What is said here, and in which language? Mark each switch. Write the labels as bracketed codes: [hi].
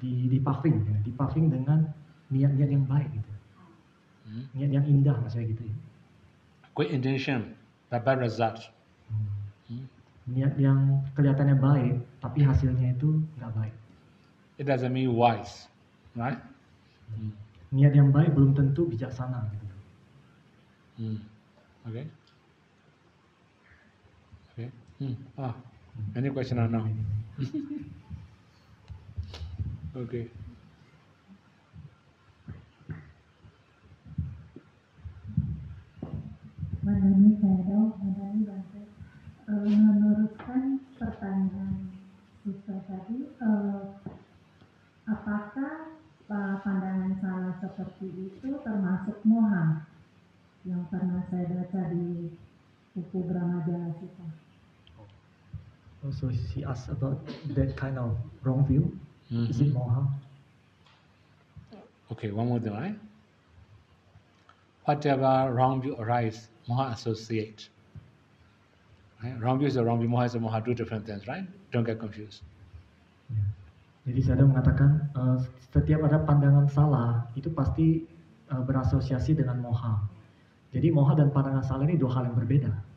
[id] Dipaving ya, dipaving dengan niat-niat yang baik gitu. Niat yang indah maksudnya gitu ya. [en] Good intention, but bad result. [id] Niat yang kelihatannya baik, tapi hasilnya itu nggak baik. [en] It doesn't mean wise, right? [id] Niat yang baik belum tentu bijaksana gitu. [en] Okay. Okay. Any question or no? Okay. [id] Mandani Shadow, Mandani Bante. Meneruskan pertanyaan siswa tadi, apakah pandangan salah seperti itu termasuk moha yang pernah saya baca di buku Brahmajala kita? [en] Also she asked about that kind of wrong view. Is it moha? Okay, one more thing, right? Whatever wrong view arises, moha associate. Right? Wrong view is a wrong view, moha is a moha, two different things, right? Don't get confused. [id] Jadi saya mengatakan setiap ada pandangan salah itu pasti berasosiasi dengan moha. Jadi moha dan pandangan salah ini dua hal yang berbeda.